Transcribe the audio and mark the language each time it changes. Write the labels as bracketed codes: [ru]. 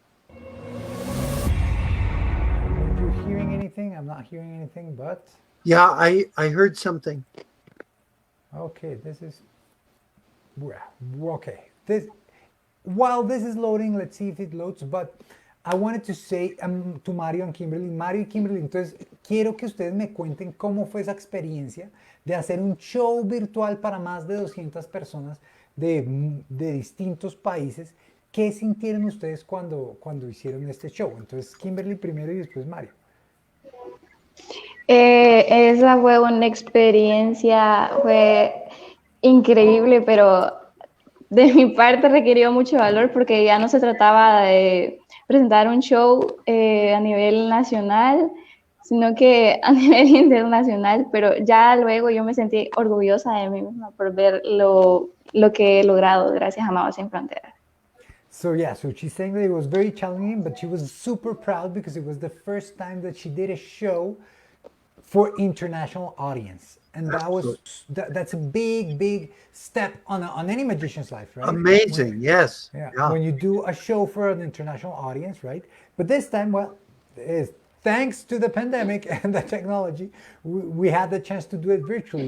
[en] I don't know if you're hearing anything. I'm not hearing anything, but Yeah, I heard something. okay, this is okay. While this is loading, let's see if it loads. But I wanted to say to Mario and Kimberly, [es] Mario y Kimberly, entonces quiero que ustedes me cuenten cómo fue esa experiencia de hacer un show virtual para más de 200 personas de distintos países. ¿Qué sintieron ustedes cuando hicieron este show? Entonces Kimberly primero y después Mario. Esa fue una experiencia, fue increíble, pero de mi parte requirió mucho valor porque ya no se trataba de presentar un show a nivel nacional, sino que a nivel internacional, pero ya luego yo me sentí orgullosa de mí misma por ver lo que he logrado gracias a Amados Sin Fronteras. [en] So yeah, so she's saying that it was very challenging, but she was super proud because it was the first time that she did a show for international audience, and that's a big step on any magician's life, right? Amazing, yes. Yeah, when you do a show for an international audience, right? But this time, well, thanks to the pandemic and the technology, we had the chance to do it virtually.